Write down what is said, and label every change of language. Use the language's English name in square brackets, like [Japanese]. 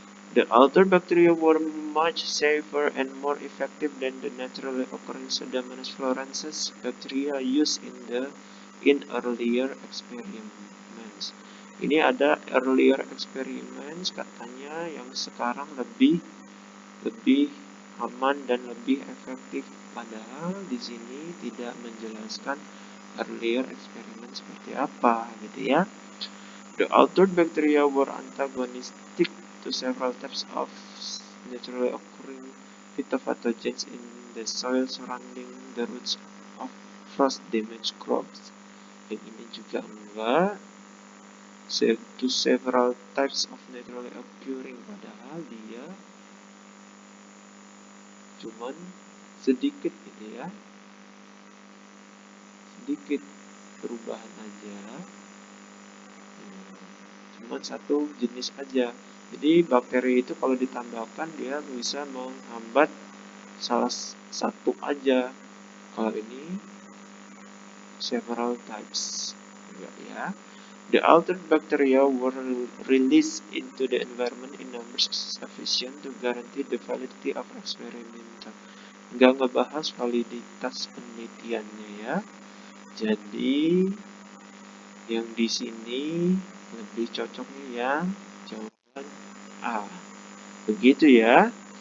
[English] The altered bacteria were much safer and more effective than the naturally occurring Pseudomonas florensis bacteria used in earlier experiments. [Indonesian] Ini ada [English] earlier experiments [Indonesian] katanya yang sekarang lebih aman dan lebih efektif. Padahal di sini tidak menjelaskan [English] earlier experiment [Indonesian] seperti apa, gitu ya. [English] The altered bacteria were antagonistic to several types of naturally occurring phytopathogens in the soil surrounding the roots of frost-damaged crops. [Indonesian] Dan ini juga enggak. [English] To several types of naturally occurring, [Indonesian] padahal dia cuman sedikit gitu ya. Sedikit perubahan aja. Cuman satu jenis aja. Jadi bakteri itu kalau ditambahkan dia bisa menghambat salah satu aja. Kalau ini [English] several types, [Indonesian] enggak ya. [English] The altered bacteria were released into the environment in numbers sufficient to guarantee the validity of experimental. [Indonesian] Enggak ngebahas validitas penelitiannya ya. Jadi yang di sini lebih cocoknya yang jawaban A. Begitu ya.